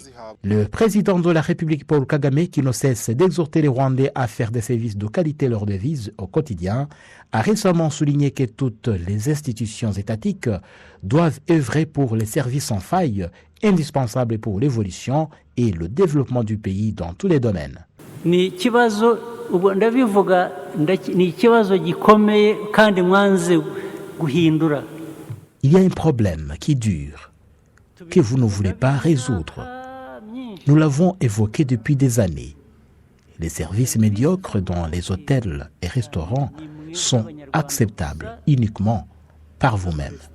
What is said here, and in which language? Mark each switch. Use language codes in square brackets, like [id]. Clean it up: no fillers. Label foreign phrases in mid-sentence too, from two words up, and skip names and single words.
[fr] Le président de la République, Paul Kagame, qui ne cesse d'exhorter les Rwandais à faire des services de qualité leur devise au quotidien, a récemment souligné que toutes les institutions étatiques doivent œuvrer pour les services sans faille, indispensables pour l'évolution et le développement du pays dans tous les domaines. [rw] ni ikibazo ubwo ndabivuga ni ikibazo gikomeye kandi mwanze guhindura. [fr] Il y a un problème qui dure, que vous ne voulez pas résoudre. Nous l'avons évoqué depuis des années. Les services médiocres dans les hôtels et restaurants sont acceptables uniquement par vous-même.